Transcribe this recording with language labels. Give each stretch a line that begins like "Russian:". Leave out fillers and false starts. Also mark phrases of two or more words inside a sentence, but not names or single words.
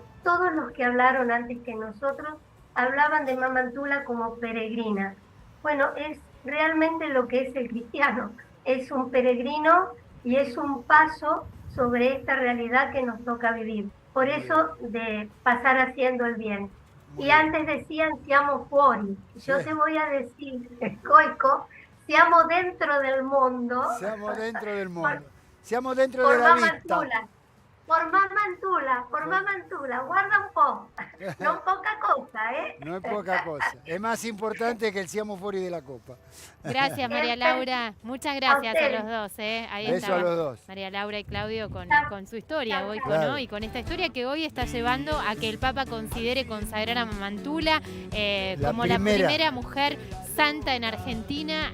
Spanish: Todos los que hablaron antes que nosotros hablaban de Mamantula como peregrina. Bueno, es realmente lo que es el cristiano. Es un peregrino y es un paso sobre esta realidad que nos toca vivir. Por eso de pasar haciendo el bien. Y antes decían
Italian: siamo fuori.
Spanish: Yo te voy a decir, Coico,
Italian: siamo dentro
Spanish: del mundo.
Italian: Siamo dentro
Spanish: del mundo.
Italian: Siamo dentro
Spanish: de la vita. Por Mamantula,
Italian: guarda un po'.
Spanish: No es poca cosa, ¿eh? No es poca cosa. Es más importante que el
Italian: siamo fuori
Spanish: de la copa. Gracias, María Laura. Muchas gracias a los dos. Ahí Beso a los dos. María Laura y Claudio con su historia hoy, ¿no? Y con esta historia que hoy está llevando a que el Papa considere consagrar a Mamantula como la primera mujer santa en Argentina.